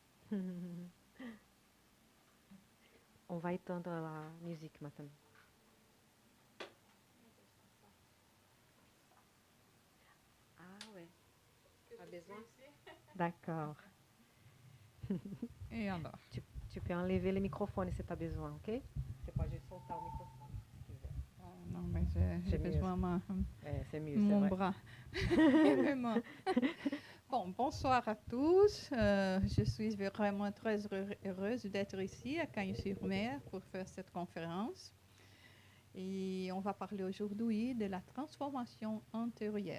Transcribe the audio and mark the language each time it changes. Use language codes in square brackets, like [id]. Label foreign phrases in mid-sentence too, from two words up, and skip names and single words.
[fr] On va éteindre la musique maintenant. Ah ouais. Tu as besoin? D'accord. Et alors? Tu peux enlever le microphone si tu as besoin, ok? [pt] Você pode soltar o microfone se quiser. [fr] Oh, non, mais j'ai C'est mieux. besoin C'est mieux, c'est mon vrai. bras et mes mains. Bon, bonsoir à tous. Je suis vraiment très heureuse d'être ici à Cagnes-sur-Mer pour faire cette conférence. Et on va parler aujourd'hui de la transformation intérieure.